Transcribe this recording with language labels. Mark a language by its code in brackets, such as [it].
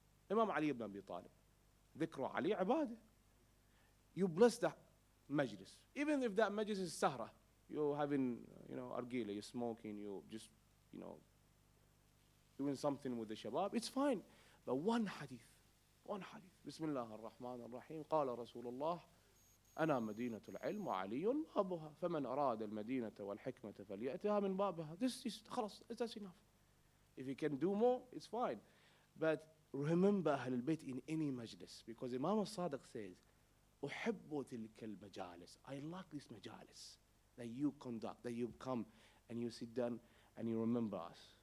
[en] Imam Ali ibn Abi Talib. Dhikru Ali ibadah. You bless the majlis. Even if that majlis is sahra, you're having, argila, you're smoking, you're just, doing something with the shabab, it's fine. But one hadith. Bismillah ar-Rahman ar-Rahim. [ar] قال رسول الله أنا مدينة العلم وعلي بابها فمن أراد المدينة والحكمة فليأتها من بابها. [en] This is خلاص, that's enough. If you can do more, it's fine. But remember Ahlul Bayt in any majlis, because Imam al-Sadiq says, [ar] أحب تلك المجالس. [en] I like this majalis that you conduct, that you come and you sit down and you remember us.